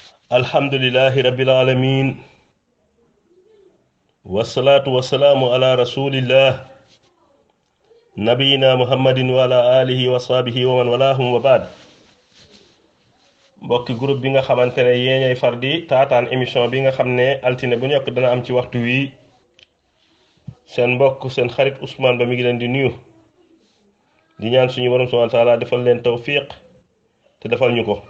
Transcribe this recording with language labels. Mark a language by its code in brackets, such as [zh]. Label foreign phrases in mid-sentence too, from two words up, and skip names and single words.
[ar] الحمد لله رب العالمين والصلاة والسلام على رسول الله نبينا محمد وعلى آله وصحبه ومن والاهم وبعد. [wo] mbokki groupe bi nga xamante ne yéeñay far di taataan émission bi nga xam ne altine bu nekk dana am ci waxtu wi seen mbokk seen xarit Ousmane Ba mi ngi leen di nuyu di ñaan suñu borom [ar] سبحانه وتعالى [wo] defal leen tawfiq te defal ñu ko.